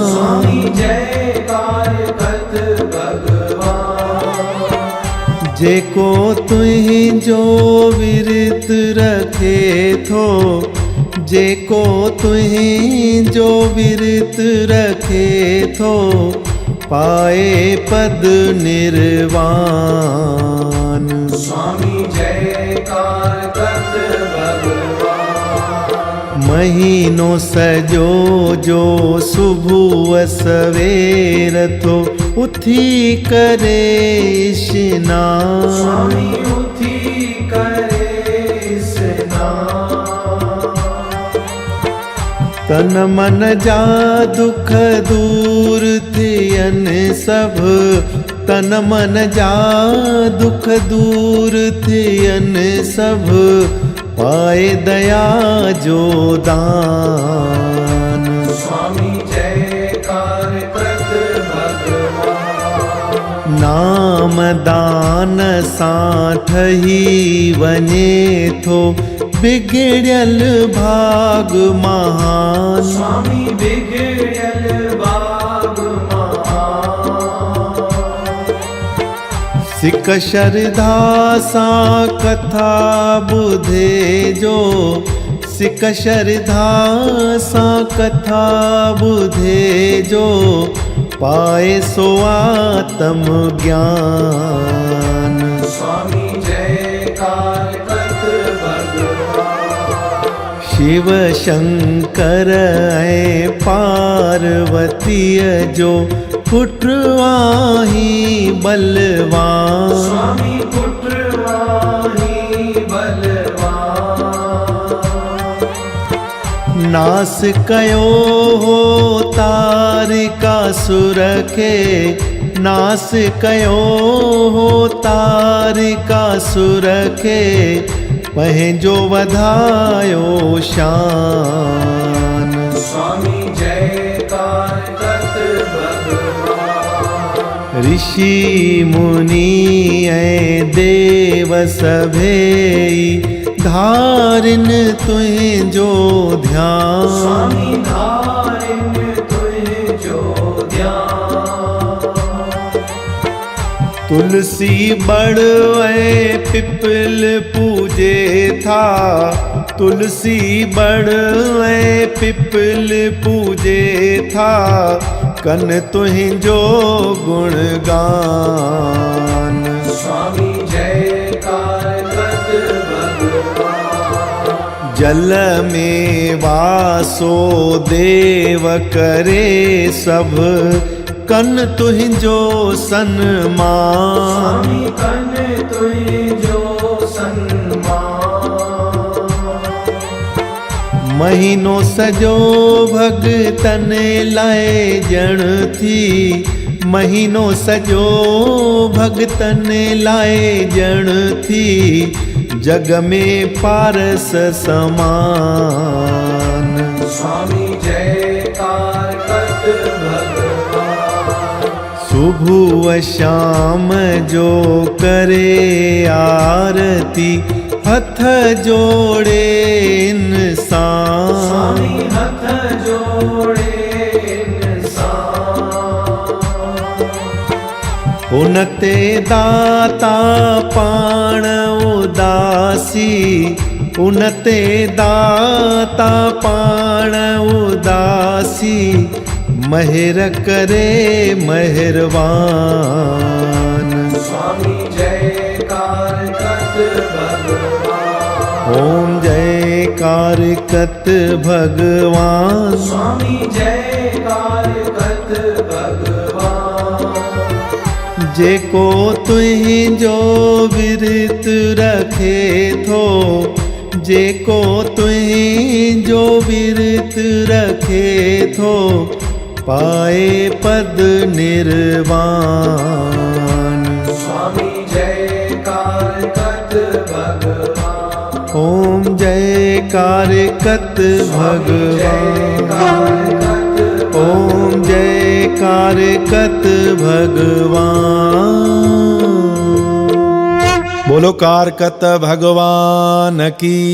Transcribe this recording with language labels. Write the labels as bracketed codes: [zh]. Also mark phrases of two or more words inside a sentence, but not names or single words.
[sd] स्वामी जय कारकत भगवान जेको तुहिंजो विरत रखे थो जेको तुहीं जो विरत रखे थो पाए पद निर्वाण। स्वामी जयकार कत भगवान। महीनो सजो जो सुबह सवेर थो उथी करे स्नान। स्वामी उथी करे स्नान। तन मन जा दुख दूर थियन सब, तन मन जा दुख दूर थियन सब, पाए दया जो दान। स्वामी जयकार कृत भगवान। नाम दान सां ठही वञे थो बिगड़ियल भाग महान। स्वामी बिगड़ियल भाग महान। सिक श्रद्धा सां कथा ॿुधे जो, सिक श्रद्धा सां कथा ॿुधे जो, पाए सो आत्म ज्ञान। स्वामी जयकार कृत भगवान। शिव शंकर ऐं पार्वतीअ जो पुत्र आहीं बलवान। स्वामी पुत्र आहीं बलवान। नास कयो हो तारिकासुर खे, नास कयो हो तारिकासुर खे, पंहिंजो वधायो शान। स्वामी जयकार कृत भगवान। ऋषि मुनि ऐं देव सभेई धारिन तुंहिंजो ध्यान। स्वामी धारिन तुंहिंजो ध्यान। तुलसी बड़ ऐं पिपल पूजे था, तुलसी बड़ ऐं पिपल पूजे था, कन तुंहिंजो गुणगान। स्वामी जयकार कृत भगवान। जल में वासो देव करे सब, कन तुंहिंजो सन्मान। स्वामी कन तुंहिंजो सन्मान। महीनो सजो भगतन लाइ ॼण थी, महीनो सजो भगतन लाइ ॼण थी, जग में पारस समान। स्वामी जयकार कृत भगवान। सुबह शाम जो करे आरती, हथ जोड़े इंसान। स्वामी हथ जोड़े इंसान। उन ते दाता पाण उदासी, उन ते दाता पाण उदासी, महिर करे मेहरबान। स्वामी जयकार कृत भगवान। ओम जयकार कत भगवान। स्वामी जयकार कृत भगवान। जेको तुंहिंजो विरत रखे थो, जेको तुंहिंजो विरत रखे थो, पाए पद निर्वाण। स्वामी जयकार कृत भगवान। ओम जयकार कत भगवान। ओम जयकार कत भगवान। [hi] बोलो कारकत भगवान की